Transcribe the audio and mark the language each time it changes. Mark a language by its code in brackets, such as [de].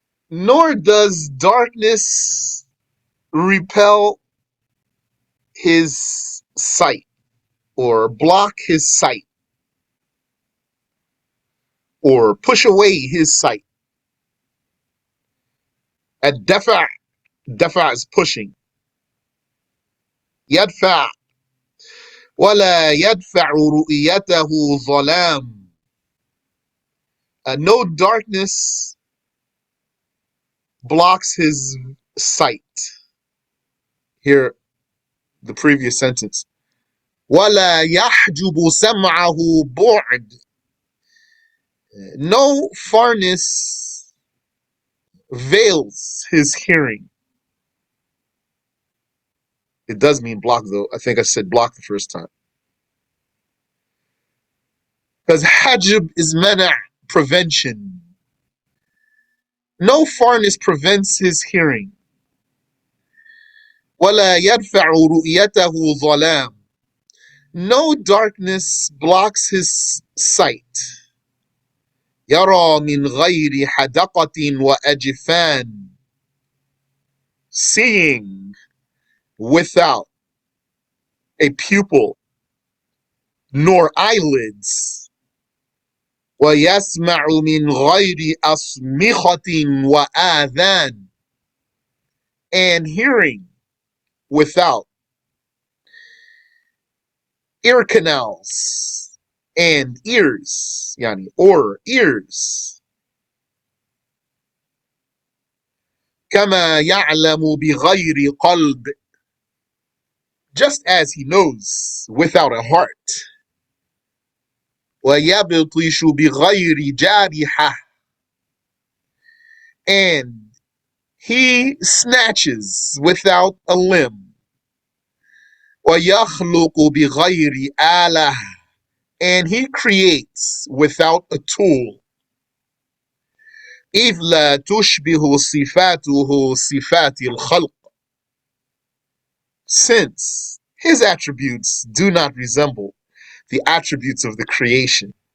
[en] Nor does darkness repel his sight or block his sight or push away his sight. الدفع, دفع is pushing. [ar] يدفع ولا يدفع رؤيته ظلام. [en] No darkness blocks his sight. Here, the previous sentence. [ar] ولا يحجب سمعه بعد. [en] No farness veils his hearing. It does mean block, though. I think I said block the first time. Because hajib is mana', prevention. No farness prevents his hearing. [ar] ولا يدفع رؤيته ظلام. [en] No darkness blocks his sight. [ar] يرى من غير حدقة وأجفان. [en] Seeing without a pupil nor eyelids. [ar] ويسمع من غير أصمخة وآذان. [en] And hearing without ear canals and ears, yani, or ears. [ar] كما يعلم بغير قلب. [en] Just as he knows without a heart. [ar] ويبطش بغير جارحة. [en] And he snatches without a limb. [ar] ويخلق بغير آلة. [en] And he creates without a tool. [ar] إذ لا تشبه صفاته صفات الخلق. [en] Since his attributes do not resemble the attributes of the creation.